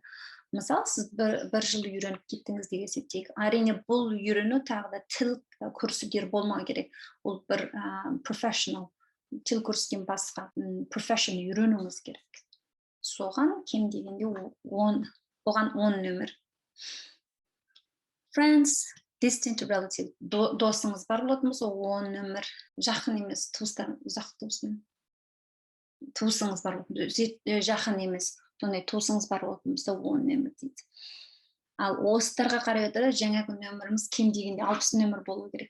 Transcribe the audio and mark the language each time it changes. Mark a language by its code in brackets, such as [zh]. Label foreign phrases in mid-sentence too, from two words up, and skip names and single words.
[kk] Мысалы, сіз 1 жыл үйреніп кеттіңіз деп есептейік. Әрине, бұл үйрену тағы да тіл курстер болмау керек. Ол бір professional тіл курстен басқа profession үйренуіңіз керек. Соған кем дегенде оған 10 нөмір. [en] Friends, distant relative, [kk] досыңыз бар болатын болса, 10 нөмір. Жақын емес, туыстар, ұзақ туысыңыз бар болатын, жақын емес. Сондай туысыңыз бар болатын болса, 10 нөмір дейді. Ал осыларға қарай отыра жаңағы нөміріміз кем дегенде 60 нөмір болу керек.